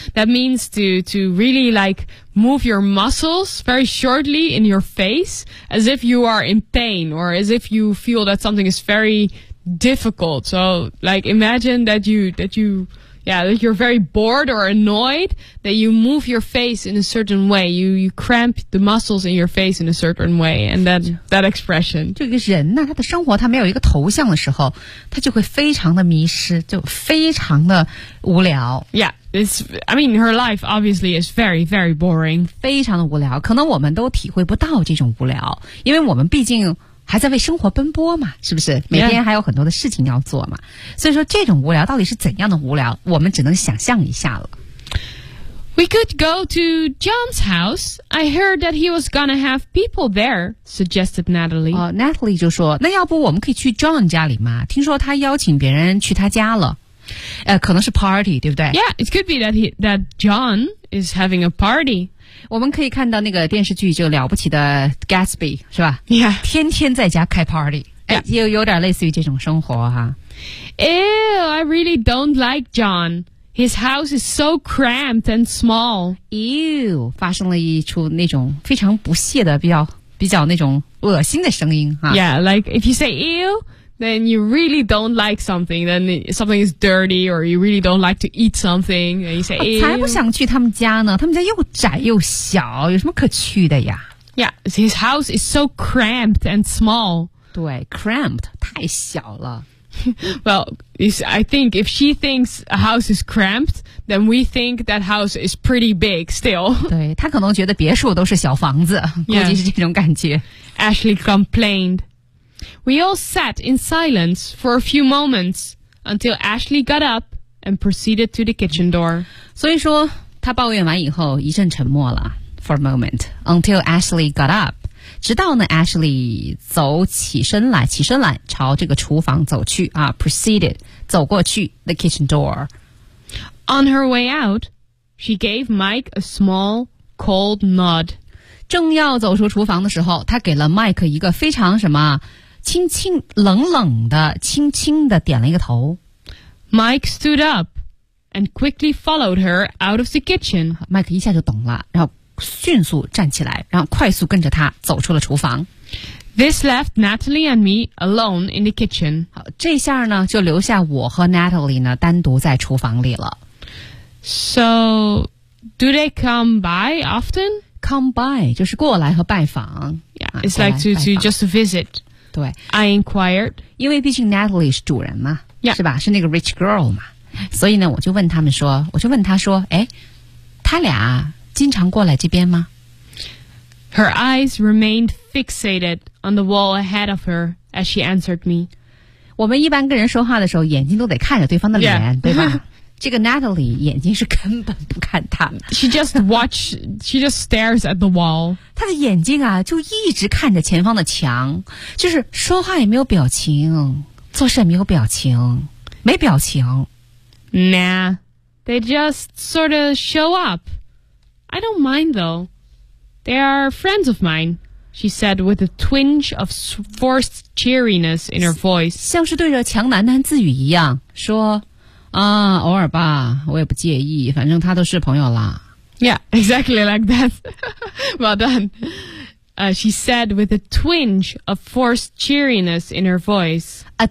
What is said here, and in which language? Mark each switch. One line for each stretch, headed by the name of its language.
English: That means to really like move your muscles very shortly in your face as if you are in pain or as if you feel that something is very difficult. So like imagine that you're very bored or annoyed, that you move your face in a certain way. You cramp the muscles in your face in a certain way, and then that expression.
Chinese: 这个人呢，他的生活他没有一个头像的时候，他就会非常的迷失，就非常的无聊。
English: Yeah, it's, I mean, her life obviously is very, very boring.
Chinese: 非常的无聊，可能我们都体会不到这种无聊，因为我们毕竟还在为生活奔波嘛，是不是？每天还有很多的事情要做嘛。
English: Yeah.
Chinese: 所以说这种无聊到底是怎样的无聊，我们只能想象一下了。
English: We could go to John's house. I heard that he was gonna have people there, suggested Natalie.
Chinese: Natalie 就说，那要不我们可以去 John 家里吗？听说他邀请别人去他家了。可能是 party, 对不对？
English: Yeah, it could be that John is having a party.
Chinese: 我们可以看到那个电视剧就了不起的 Gatsby 是吧
English: Yeah.
Chinese: 天天在家开 party、
English: yeah.
Chinese: 有点类似于这种生活哈。
English: Ew, I really don't like John. His house is so cramped and small.
Chinese: Ew, 发生了一出那种非常不屑的比较那种恶心的声音哈。
English: Yeah, like if you say ew, then you really don't like something, then something is dirty, or you really don't like to eat something, and you say, ew.
Chinese: 才不想去他们家呢，他们家又窄又小，有什么可去的呀？
English: Yeah, his house is so cramped and small.
Chinese: 对 cramped, 太小了。
English: Well, I think if she thinks a house is cramped, then we think that house is pretty big still.
Chinese: 对，她可能觉得别墅都是小房子，估计是这种感觉。
English: Yeah. Ashley complained. We all sat in silence for a few moments until Ashley got up and proceeded to the kitchen door.
Chinese: 所以说她抱怨完以后一阵沉默了
English: for a moment until Ashley got up.
Chinese: 直到呢 Ashley 走起身来朝这个厨房走去啊 proceeded 走过去
English: the kitchen door. On her way out, she gave Mike a small cold nod.
Chinese: 正要走出厨房的时候她给了 Mike 一个非常什么轻轻冷冷的轻轻的点了一个头
English: Mike stood up and quickly followed her out of the kitchen
Chinese: Mike 一下就懂了然后迅速站起来然后快速跟着他走出了厨房
English: This left Natalie and me alone in the kitchen
Chinese: 好这下呢就留下我和 Natalie 呢单独在厨房里了
English: So do they come by often?
Chinese: Come by 就是过来和拜访
English: Yeah, it's like to just visit
Chinese: 对
English: I inquired
Chinese: 因为毕竟 Natalie 是主人嘛、
English: yeah.
Chinese: 是吧是那个
English: rich girl
Chinese: 嘛所以呢我就问他说哎他俩经常过来这边吗
English: Her eyes remained fixated on the wall ahead of her as she answered me
Chinese: 我们一般跟人说话的时候眼睛都得看着对方的脸、
English: yeah.
Chinese: 对吧这个 Natalie 眼睛是根本不看他们
English: She just stares at the wall
Chinese: 她的眼睛啊就一直看着前方的墙就是说话也没有表情做事也没有表情没表情
English: Nah They just sort of show up I don't mind though They are friends of mine She said with a twinge of forced cheeriness in her voice
Chinese: 像是对着墙喃喃自语一样说啊、偶尔吧我也不介意反正他都是朋友啦
English: Yeah, exactly like that Well done、She said with a twinge of forced cheeriness in her voice